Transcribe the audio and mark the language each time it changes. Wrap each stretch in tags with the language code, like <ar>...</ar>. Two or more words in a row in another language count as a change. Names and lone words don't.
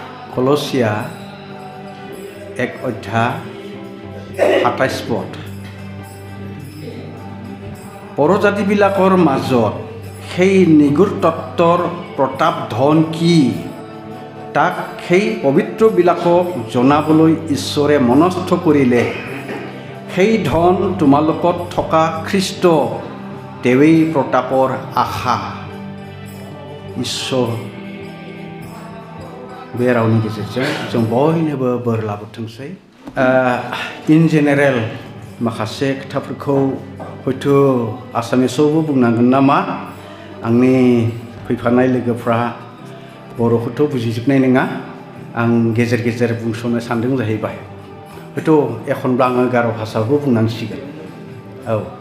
<as>কলসিয়া 1 অধ্যায় 27 পদ পৰজাতিবিলাকৰ মাজত সেই নিগুৰ তত্ত্বৰ প্ৰতাপ ধন কি তাক সেই পবিত্ৰবিলাকক জনাবলৈ ঈশ্বৰে মনস্থ কৰিলে সেই ধন তোমালোকত থকা খ্ৰীষ্ট তেৱেই প্ৰতাপৰ আশা</as> <brx>ঈশ্বৰ बे रावनि गेजेरजों जों बयनोबो बोर लाबोथोंसै</brx> <en>in general</en> <brx>माखासे खोथाफोरखौ हयथ' आसामिसावबो बुंनांगोन नामा आंनि फैफानाय लोगोफ्रा बर'खौथ' बुजिजोबनाय नङा आं गेजेर गेजेर बुंस'नो सानदों जाहैबाय हयथ' एखनब्ला आङो गार' भाषाबो बुंनांसिगोन औ</brx>